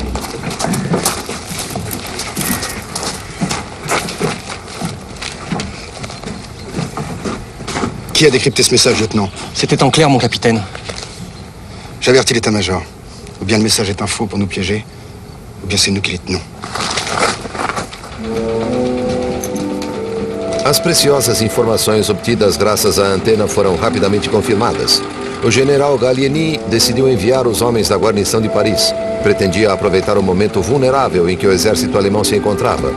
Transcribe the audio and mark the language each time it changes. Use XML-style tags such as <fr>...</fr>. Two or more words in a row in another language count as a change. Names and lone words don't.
<fr>Qui a décrypté ce message, lieutenant? C'était en clair, mon capitaine. J'avertis l'état-major. Ou bien le message est un faux pour nous piéger, ou bien c'est nous qui les tenons.</fr> <pt>As preciosas informações obtidas graças à antena foram rapidamente confirmadas. O general Gallieni decidiu enviar os homens da guarnição de Paris. Pretendia aproveitar o momento vulnerável em que o exército alemão se encontrava.</pt>